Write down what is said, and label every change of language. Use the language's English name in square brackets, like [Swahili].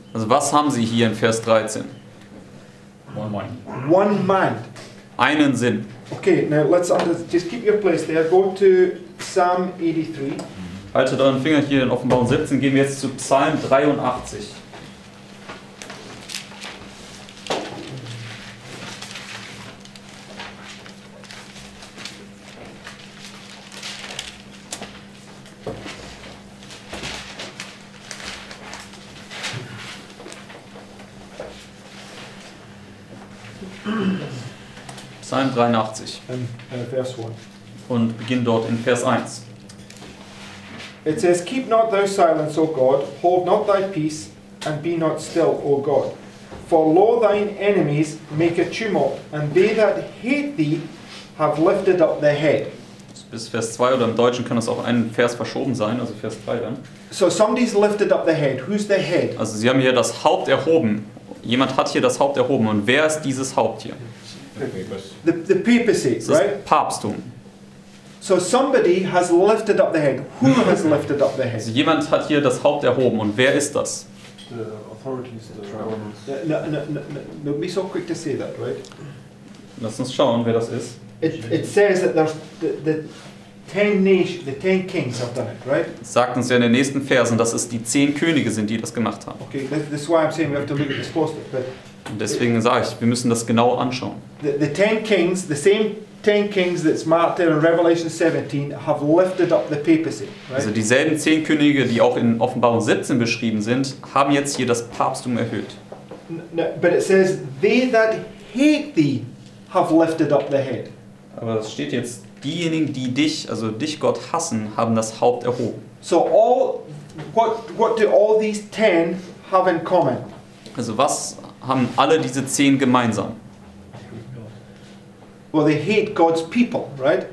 [German] Also was haben sie hier in Vers 13? [English] One mind. One mind. [German] Einen Sinn. [English] Okay, now let's just keep your place there. Go to Psalm 83. [German] Haltet euren Finger hier in Offenbarung 17. Gehen wir jetzt zu Psalm 83. [English] Psalm 83 And verse 1. [German] und beginnen dort in Vers 1. [English] It says, "Keep not thou silence, O God, hold not thy peace, and be not still, O God. For lo, thine enemies make a tumult, and they that hate thee have lifted up their head." [German] Bis Vers 2 oder im Deutschen kann das auch ein Vers verschoben sein, also Vers 3 dann. [English] So somebody's lifted up their head. Who's the head? [German] Also sie haben hier das Haupt erhoben. Jemand hat hier das Haupt erhoben. Und wer ist dieses Haupt hier? [English] The papacy, [German] Das ist [English] right? [German] Papsttum. [English] So somebody has lifted up their head. Who has lifted up their [German] Also [English] head? [German] jemand hat hier das Haupt erhoben. Und wer ist das? [English] The authorities, the governments. Don't be so quick to say that, right? [German] Lass uns schauen, wer das ist. [English] It says that there's the 10 kings have done it, right? [German] Es sagt uns ja in den nächsten Versen, dass es die 10 Könige sind, die das gemacht haben. [English] Okay, this is why I'm saying we have to look at this closely. But [German] Und deswegen sage ich, wir müssen das genau anschauen. [English] the 10 kings, the same 10 kings that's marked there in Revelation 17, have lifted up the papacy, [German] Also [English] right? [German] dieselben 10 Könige, die auch in Offenbarung 17 beschrieben sind, haben jetzt hier das Papsttum erhöht. [English] But it says, "They that hate thee have lifted up their head." [German] Aber es steht jetzt, diejenigen, die dich, also dich Gott hassen, haben das Haupt erhoben. [English] So what do all these 10 have in common? [German] Also was haben alle diese 10 gemeinsam? [English] Well, they hate God's people, right?